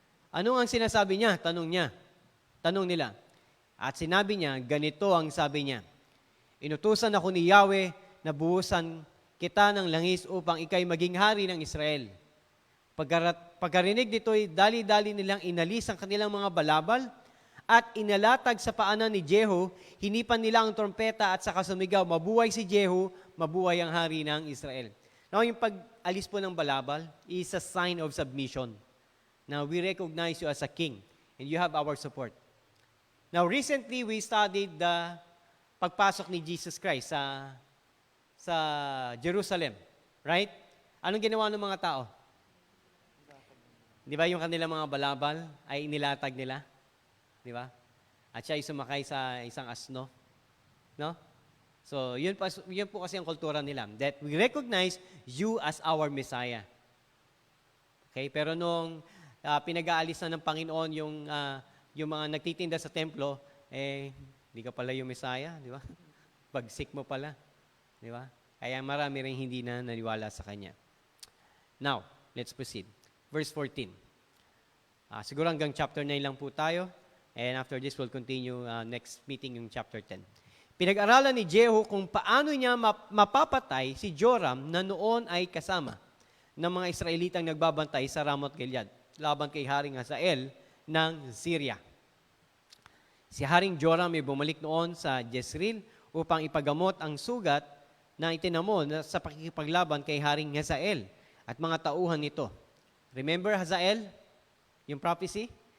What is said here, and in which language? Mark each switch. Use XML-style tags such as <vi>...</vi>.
<tl>Anong ang sinasabi niya? Tanong nila. At sinabi niya, ganito ang sabi niya, inutusan ako ni Yahweh na buhusan kita ng langis upang ikay maging hari ng Israel. Pagkarinig dito'y dali-dali nilang inalis ang kanilang mga balabal at inalatag sa paanan ni Jehu, hinipan nila ang trompeta at saka sumigaw, mabuhay si Jehu, mabuhay ang hari ng Israel. Now, yung pag-alis po ng balabal</tl> <en>is a sign of submission. Now, we recognize you as a king and you have our support. Now, recently, we studied the</en> <tl>pagpasok ni</tl> <en>Jesus Christ sa Jerusalem. Right?</en> <tl>Anong ginawa ng mga tao? Di ba yung kanilang mga balabal ay inilatag nila? Di ba? At siya ay sumakay sa isang asno. No? So, yun po kasi ang kultura nila.</tl> <en>That we recognize you as our Messiah. Okay?</en> <tl>Pero nung pinag-aalis na ng Panginoon yung mga nagtitinda sa templo, hindi ka pala yung Messiah, di ba? Bagsik mo pala, di ba? Kaya marami rin hindi na naniwala sa Kanya.</tl> <en>Now, let's proceed. Verse 14.</en> <tl>Siguro hanggang chapter 9 lang po tayo.</tl> <en>And after this, we'll continue next meeting</en> <tl>yung chapter 10. Pinag-aralan ni Jehu kung paano niya mapapatay si Joram na noon ay kasama ng mga Israelitang nagbabantay sa Ramoth Gilead laban kay Haring Hazael ng Syria. Si Haring Joram ay bumalik noon sa Jezreel upang ipagamot ang sugat na itinamo sa pakikipaglaban kay Haring Hazael at mga tauhan nito.</tl> <en>Remember Hazael?</en> <tl>Yung prophecy?</tl>